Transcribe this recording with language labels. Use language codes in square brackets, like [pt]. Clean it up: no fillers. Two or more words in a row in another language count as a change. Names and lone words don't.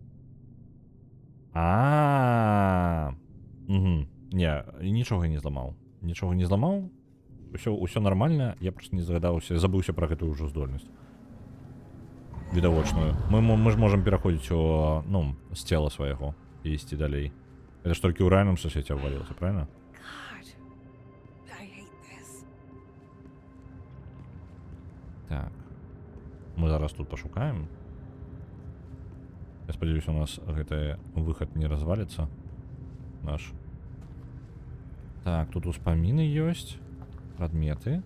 [be] Не, нічога не зламаў. Нічога не зламаў. Усё нармальна, я просто не загадаўся, забыўся пра гэтую ўжо здольнасць. Відавочную. Мы ж можам пераходзіць у, ну, з цела свайго і ісці далей. Гэта ж толькі ў рэальным сусвеце абвалілася, правильно? [en] God, I hate this. [be] Так. Мы зараз тут пашукаем. Я спадзяюся, у нас гэты выхад не разваліцца. Наш. Так, тут успаміны ёсць. Прадметы.